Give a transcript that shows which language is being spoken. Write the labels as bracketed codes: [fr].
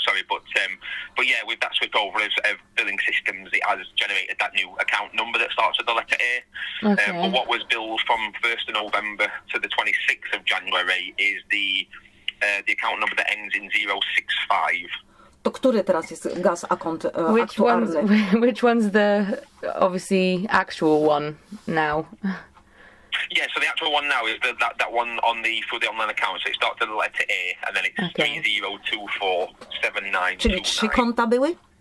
[en] Sorry, but yeah, with that switch over of billing systems, it has generated that new account number that starts with the letter A. Okay. But what was billed from 1st of November to the 26th of January is the account number that ends in 065. [pl] To który teraz jest [en] gas account [pl] aktualny? [en] Which one's the obviously actual one now? Yeah, so the actual one now is that one through the online account. So it starts with the letter A and then it's 30247929. [pl] Czyli 3 konta były?